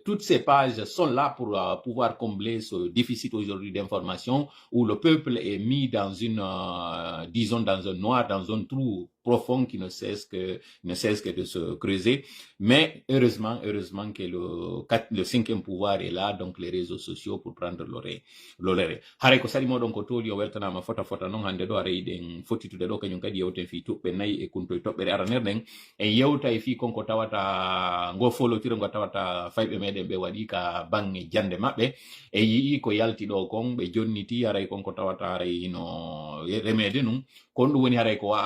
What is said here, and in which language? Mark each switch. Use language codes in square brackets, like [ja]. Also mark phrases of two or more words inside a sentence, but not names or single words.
[fr] Toutes ces pages sont là pour pouvoir combler ce déficit aujourd'hui d'information où le peuple est mis dans une, disons, dans un noir, dans un trou profond qui ne cesse que de se creuser. Mais heureusement que le cinquième pouvoir est là, donc les réseaux sociaux pour prendre l'orée. [ff] Hare ko sali moɗon ko toli o weltanama fota non hande ɗo ara yiɗen fottitude ɗo kañum kadi yewten fi tuɓɓe nayyi e kuntoye toɓɓere aranerɗen en yewta e fi konko tawata ngo folotire ngo tawata fayɓe meɗen ɓe waɗi ka bange jande maɓɓe e yii ko yalti ɗo kon ɓe jonniti haray konko tawata haray no remede num kon ɗum woni haray ko wa'a